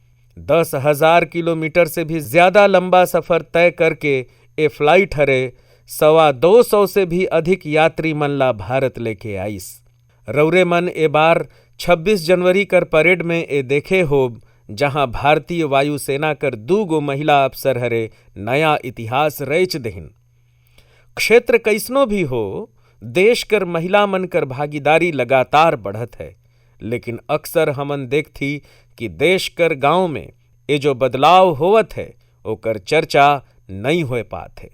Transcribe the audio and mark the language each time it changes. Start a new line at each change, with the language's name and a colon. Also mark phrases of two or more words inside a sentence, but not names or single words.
Surgujia: 10,000 किलोमीटर से भी ज्यादा लंबा सफर तय करके ए फ्लाइट हरे 225 से भी अधिक यात्री मन ला भारत लेके आइस। रौरे मन ए बार 26 जनवरी कर परेड में ए देखे होब जहां भारतीय वायुसेना कर 2 गो महिला अफसर हरे नया इतिहास रच देहिन। क्षेत्र कैसनो भी हो, देश कर महिला मन कर भागीदारी लगातार बढ़त है, लेकिन अक्सर हमन देखथी कि देश कर गांव में ये जो बदलाव होवत है ओकर चर्चा नहीं हो पात है।